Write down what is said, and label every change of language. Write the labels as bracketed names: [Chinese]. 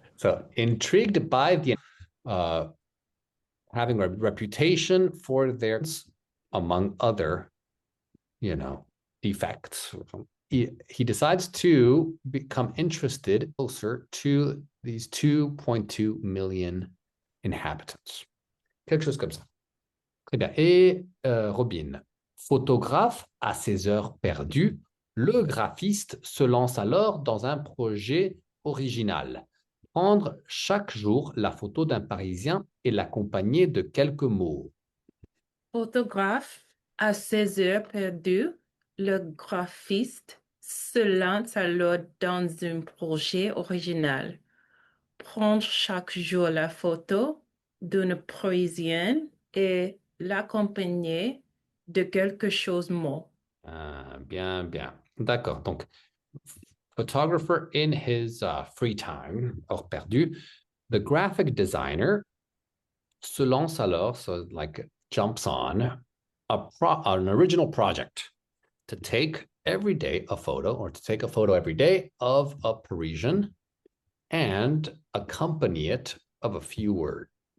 [English] So, intrigued by the having a reputation for their, among other, defects. He decides to become interested closer to these 2.2 million inhabitants. [French] Quelque chose comme ça. Très bien. Et Robin, photographe à ses heures perdues, le graphiste se lance alors dans un projet original. Prendre chaque jour la photo d'un Parisien et l'accompagner de quelques mots. Photographe à ses heures perdues, le graphiste se lance alors dans un projet original. Prendre chaque jour la photo d'une Parisienne et l'accompagner de quelque chose mot. Bien, bien. D'accord. [English] Donc, photographer in his free time, [French] hors perdu, [English] the graphic designer [French] se lance alors, [English] so like jumps on an original project to take every day a photo or to take a photo every day of a Parisian and accompany it of a few words.